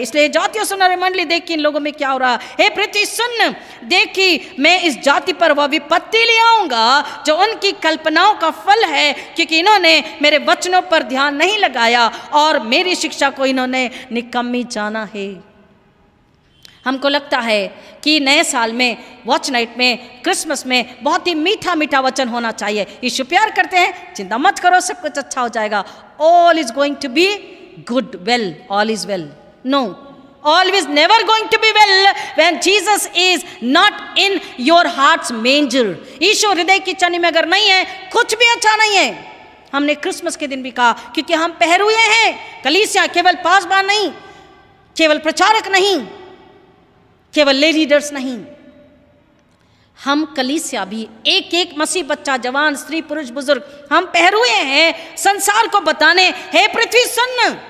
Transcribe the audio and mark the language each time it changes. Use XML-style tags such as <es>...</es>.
<hi>इसलिए जातियों सुन रहे मंडली, देख कि इन लोगों में क्या हो रहा है। पृथ्वी सुन, देख कि मैं इस जाति पर वह विपत्ति ले आऊंगा जो उनकी कल्पनाओं का फल है, क्योंकि इन्होंने मेरे वचनों पर ध्यान नहीं लगाया और मेरी शिक्षा को इन्होंने निकम्मी जाना है। हमको लगता है कि नए साल में, वॉच नाइट में, क्रिसमस में बहुत ही मीठा मीठा वचन होना चाहिए। यीशु प्यार करते हैं, चिंता मत करो, सब कुछ अच्छा हो जाएगा।</hi> <en>All is going to be good, well, all is well. No, all is never going to be well when Jesus is not in your heart's manger।</en> <hi>यीशु हृदय की चनी में अगर नहीं है, कुछ भी अच्छा नहीं है। हमने क्रिसमस के दिन भी कहा, क्योंकि हम पहरुए हैं। कलीसिया केवल पासबान नहीं, केवल प्रचारक नहीं, केवल लीडर्स नहीं, हम कलीसिया भी एक एक मसीह बच्चा, जवान, स्त्री, पुरुष, बुजुर्ग, हम पहरुए हैं संसार को बताने, हे पृथ्वी सुन।</hi>